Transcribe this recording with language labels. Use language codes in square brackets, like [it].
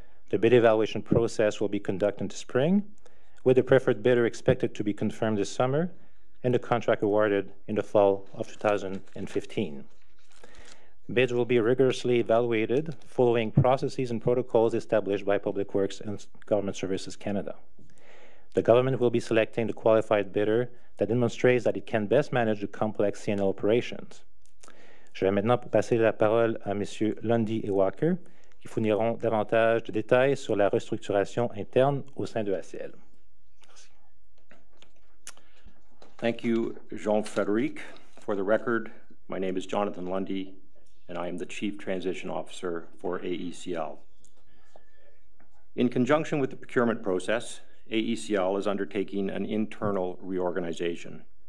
[en] The bid evaluation process will be conducted this spring, with the preferred bidder expected to be confirmed this summer and the contract awarded in the fall of 2015. Bids will be rigorously evaluated following processes and protocols established by Public Works and Government Services Canada. The government will be selecting the qualified bidder that demonstrates that it can best manage the complex CNL operations. [fr] Je vais maintenant passer la parole à M. Lundy et Walker, qui fourniront davantage de détails sur la restructuration interne au sein de EACL. [en] Thank you, Jean-Frédéric. For the record, my name is Jonathan Lundy, and I am the Chief Transition Officer for EACL. In conjunction with the procurement process, EACL is undertaking an internal reorganization.